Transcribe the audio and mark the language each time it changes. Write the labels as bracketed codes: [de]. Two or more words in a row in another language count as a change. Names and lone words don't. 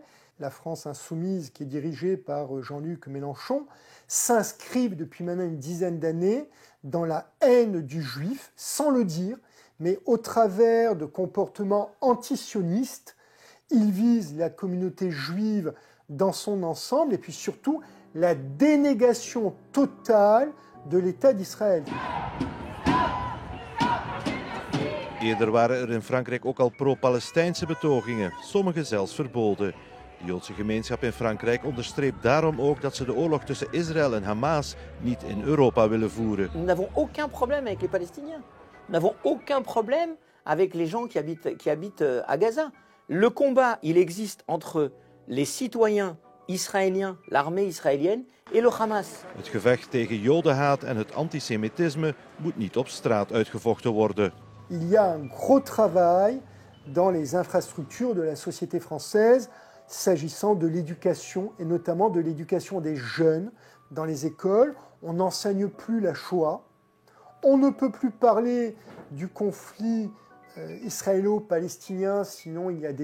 [fr] La France insoumise, qui est dirigée par Jean-Luc Mélenchon, s'inscrivent depuis maintenant une dizaine d'années dans la haine du juif, sans le dire, mais au travers de comportements antisionistes. Ils visent la communauté juive dans son ensemble et puis surtout la dénégation totale de l'État d'Israël. [nl] Eerder waren er in Frankrijk ook al pro-Palestijnse betogingen, sommige zelfs verboden. De Joodse gemeenschap in Frankrijk onderstreept daarom ook dat ze de oorlog tussen Israël en Hamas niet in Europa willen voeren. [fr] Nous n'avons aucun problème avec les Palestiniens. Nous n'avons aucun problème avec les gens qui habitent à Gaza. Le combat, il existe entre les citoyens israéliens, l'armée israélienne, et le Hamas. [nl] Het gevecht tegen jodenhaat en het antisemitisme moet niet op straat uitgevochten worden. [fr] Il y a un gros travail dans les infrastructures de la société française s'agissant de l'éducation et notamment de l'éducation des jeunes dans les écoles. On n'enseigne plus la Shoah. On ne peut plus parler du conflit israélo-palestinien, sinon il y a des émeutes.